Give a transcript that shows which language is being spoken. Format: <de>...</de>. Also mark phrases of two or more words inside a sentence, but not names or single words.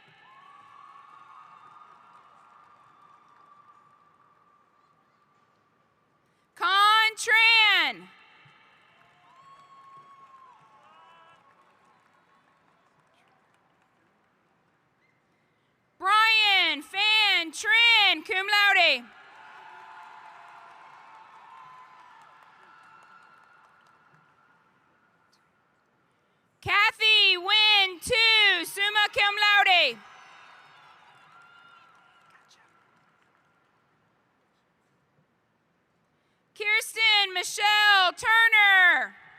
<en>Con Tran. Brian Fan Trin,</en> <la>cum laude.</la> <en>Kathy Wynn Tu,</en> <la>summa cum laude.</la> <en>Kirsten Michelle Turner.</en>